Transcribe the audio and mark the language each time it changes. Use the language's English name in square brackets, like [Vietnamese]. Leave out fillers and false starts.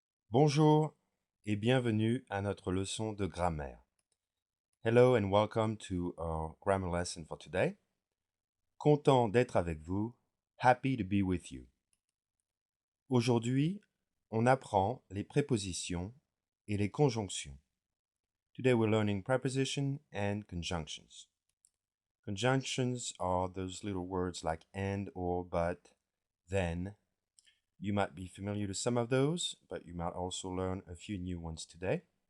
[French] Bonjour et bienvenue à notre leçon de grammaire. [English] Hello and welcome to our grammar lesson for today. [French] Content d'être avec vous. [English] Happy to be with you. [French] Aujourd'hui, on apprend les prépositions et les conjonctions. [English] Today we're learning preposition and conjunctions. Conjunctions are those little words like and, or, but, then. You might be familiar to some of those, but you might also learn a few new ones today.